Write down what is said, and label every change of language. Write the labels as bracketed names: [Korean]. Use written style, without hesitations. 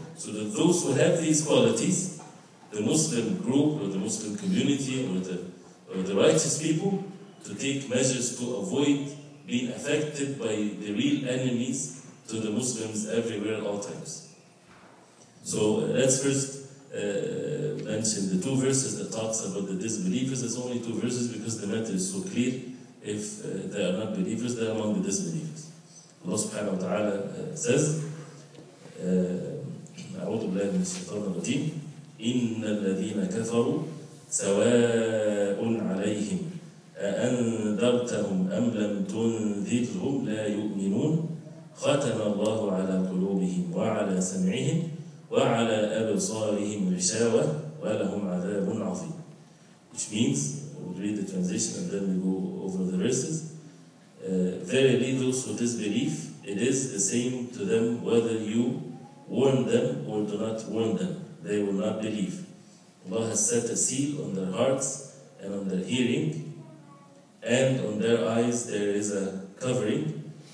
[English] So that those who have these qualities, the Muslim group or the Muslim community or the righteous people, to take measures to avoid being affected by the real enemies to the Muslims everywhere at all times. So let's first mention the two verses that talks about the disbelievers. There's only two verses because the matter is so clear. If they are not believers, they are among the disbelievers. [Arabic] Allah subhanahu wa ta'ala says, أعوذ بالله من الشيطان الرجيم إن الذين كفروا سواء عليهم أأنذرتهم أم لم تنذرهم لا يؤمنون ختم الله على قلوبهم وعلى سمعهم وعلى أبصارهم غشاوة ولهم عذاب عظيم. [English] Which means, we'll read the translation and then we go over the verses. Verily those who disbelieve, it is the same to them whether you warn them or do not warn them. They will not believe. Allah has set a seal on their hearts and on their hearing, and on their eyes there is a covering.